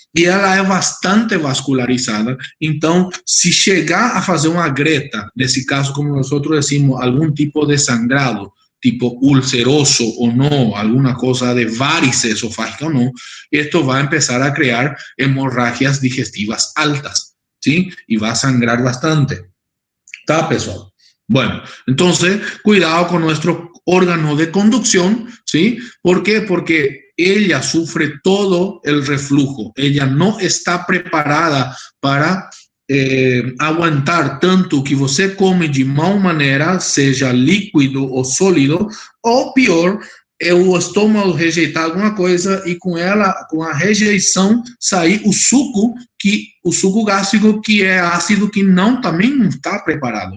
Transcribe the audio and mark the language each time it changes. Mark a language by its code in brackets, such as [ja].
[pt] E ela é bastante vascularizada, então, se chegar a fazer uma greta, nesse caso, como nós decimos, algum tipo de sangrado, tipo ulceroso ou não, alguma coisa de varice esofágica ou não, isto vai empezar a criar hemorragias digestivas altas, ¿sí? E vai sangrar bastante. Tá, pessoal? [es] Bueno, entonces, cuidado con nuestro órgano de conducción, ¿sí? ¿Por qué? Porque ella sufre todo el reflujo. Ella no está preparada para aguantar tanto que [pt] você come de mal maneira, seja líquido ou sólido, ou pior, é o estômago rejeitar alguma coisa e com a rejeição, sair o suco gástrico, que é ácido, que também não está preparado.